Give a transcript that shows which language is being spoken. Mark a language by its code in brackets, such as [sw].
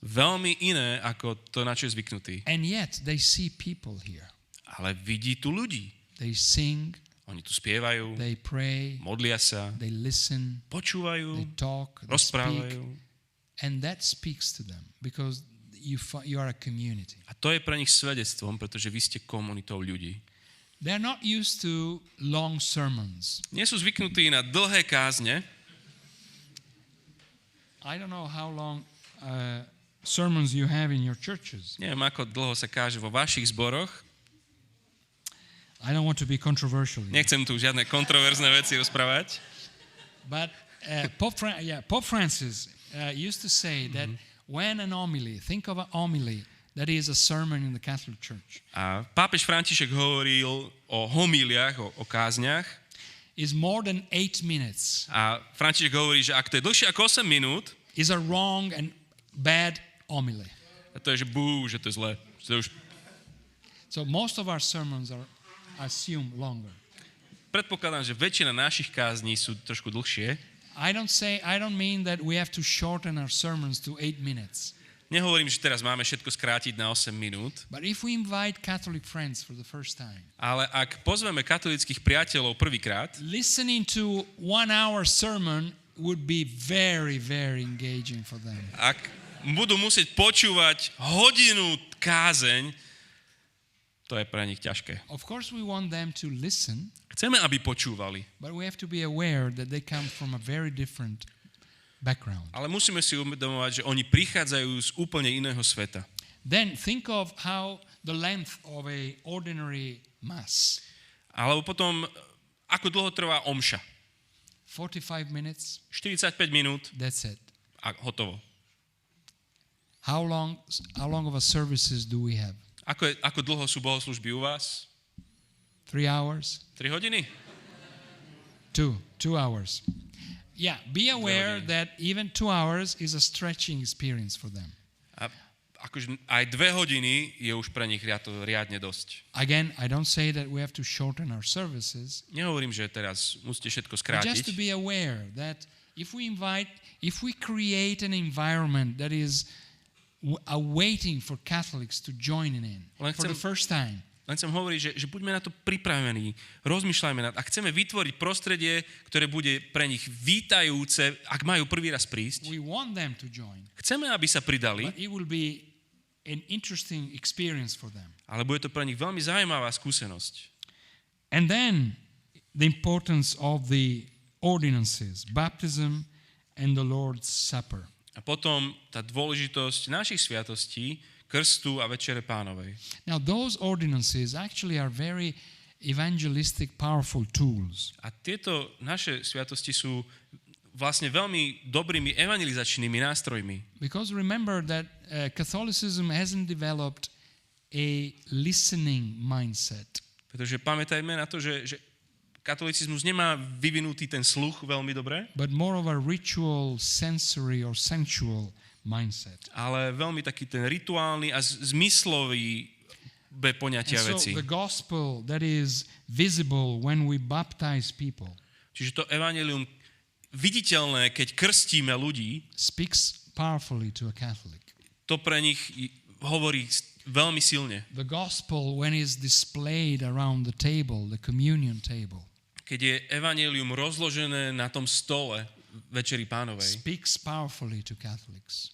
[sk] Veľmi iné, ako to, na čo je zvyknutý. [en] And yet they see people here. [sk] Ale vidí tu ľudí. [en] They sing, [sk] Oni tu spievajú, [en] they pray, [sk] modlia sa, [en] they listen, they [sk] počúvajú, [en] talk, they speak. [sk] rozprávajú. [en] And that speaks to them because you are a community. [sk] A to je pre nich svedectvom, pretože vy ste komunitou ľudí. [en] They're not used to long sermons. [sk] Nie sú zvyknutí na dlhé kázne. [en] I don't know how long sermons you have in your churches. [sk] Neviem, ako dlho sa káže vo vašich zboroch. [en] I don't want to be controversial. [sk] Nechcem tu žiadne kontroverzné veci rozprávať. [en] But Pope Francis used to say that when an homily, think of an homily that is a sermon in the Catholic Church, [sk] A pápež František hovoril o homíliách, o kázniach. [en] is more than 8 minutes, [sk] A František hovorí, že ak to je dlhšie ako 8 minút, [en] is a wrong and bad homily. [sk] a to je, že že to je zlé. [en] So most of our sermons are assumed longer. [sk] Predpokladám, že väčšina našich kázní sú trošku dlhšie. [en] I don't mean that we have to shorten our sermons to 8 minutes. [sk] Nehovorím, že teraz máme všetko skrátiť na 8 minút, [en] But if we invite Catholic friends for the first time, [sk] ale ak pozveme katolických priateľov prvýkrát, [en] listening to 1 hour sermon would be very, very engaging for them. [sk] ak budú musieť počúvať hodinu kázeň, to je pre nich ťažké. [en] Of course, we want them to listen, [sk] Chceme, aby počúvali, [en] but we have to be aware that they come from a very different background. [sk] ale musíme si uvedomovať, že oni prichádzajú z úplne iného sveta. [en] Then think of how the length of a ordinary mass. [sk] Alebo potom, ako dlho trvá omša. [en] 45 minutes, [sk] 45 minút [en] that's it. [sk] a hotovo. [en] How long of a services do we have? [sk] Ako dlho sú bohoslúžby u vás? [en] 3 hours? [sk] 3 hodiny? [en] 2 hours. Yeah, be aware that even 2 hours is a stretching experience for them. [sk] A akože aj 2 hodiny je už pre nich riadne dosť. [en] Again, I don't say that we have to shorten our services. [sk] Nehovorím, že teraz musíte všetko [en] But just to be aware that if we create an environment that is waiting for Catholics to join in for the first time, [sk] len chcem hovoriť, že buďme na to pripravení, rozmýšľajme a chceme vytvoriť prostredie, ktoré bude pre nich vítajúce, ak majú prvý raz prísť. [en] we want them to join. [sk] Chceme, aby sa pridali, [en] But it will be an interesting experience for them. [sk] ale bude to pre nich veľmi zaujímavá skúsenosť. [en] And then the importance of the ordinances, baptism and the Lord's Supper. [sk] A potom tá dôležitosť našich sviatostí, krstu a večere Pánovej. [en] Now those ordinances actually are very evangelistic powerful tools. [sk] A tieto naše sviatosti sú vlastne veľmi dobrými evangelizačnými nástrojmi. [en] Because remember that Catholicism hasn't developed a listening mindset. [sk] Pretože pamätajme na to, že katolicizmus nemá vyvinutý ten sluch veľmi dobre, [en] But more of a ritual, sensory or sensual mindset. [sk] ale veľmi taký ten rituálny a zmyslový poňatia [en] And so [sk] veci. [en] the gospel that is visible when we baptize people [sk] Čiže to evanjelium viditeľné, keď krstíme ľudí, [en] speaks powerfully to a Catholic. [sk] to pre nich hovorí veľmi silne. [en] The gospel, when it's displayed around the table, the communion table, [sk] Keď je evanjelium rozložené na tom stole Večeri Pánovej, [en] speaks powerfully to Catholics.